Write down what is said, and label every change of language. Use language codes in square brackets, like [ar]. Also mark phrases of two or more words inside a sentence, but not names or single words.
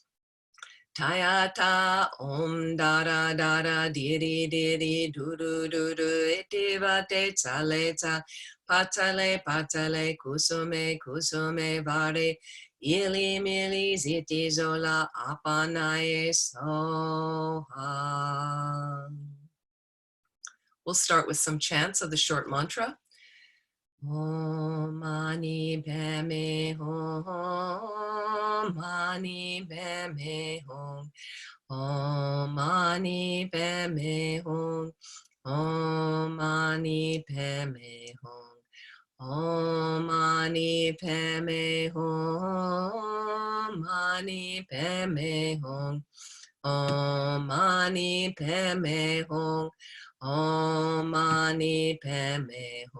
[sa] Tayata Om Dara Dara Diri Diri Duru Duru Itivate Taleta Patale Patale Kusume Kusume Vare Ili Mili Ziti Zola Apanaye Soha. [en] We'll start with some chants of the short mantra. [sa] Om Mani Padme Hum, Mani Padme Hum, Om Mani Padme Hum, Om Mani Padme Hum, Om Mani Padme Hum, Mani Padme Hum, Om Mani Padme Hum, Om Mani Padme Hum.